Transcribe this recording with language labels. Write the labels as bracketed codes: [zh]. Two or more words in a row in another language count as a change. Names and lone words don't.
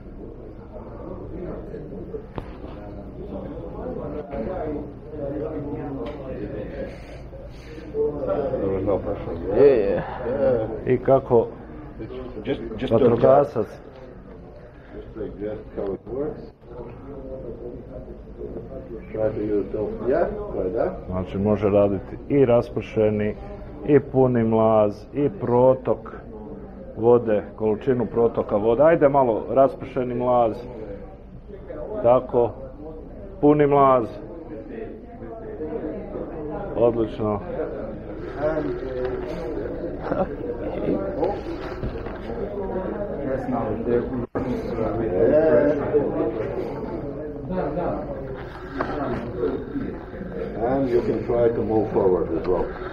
[hr] I kako vatrogasac znači može raditi i raspršeni i puni mlaz i protok vode, količinu protoka vode. Ajde malo raspršeni mlaz, tako, puni mlaz, odlično. [en] And you can try to move forward as well.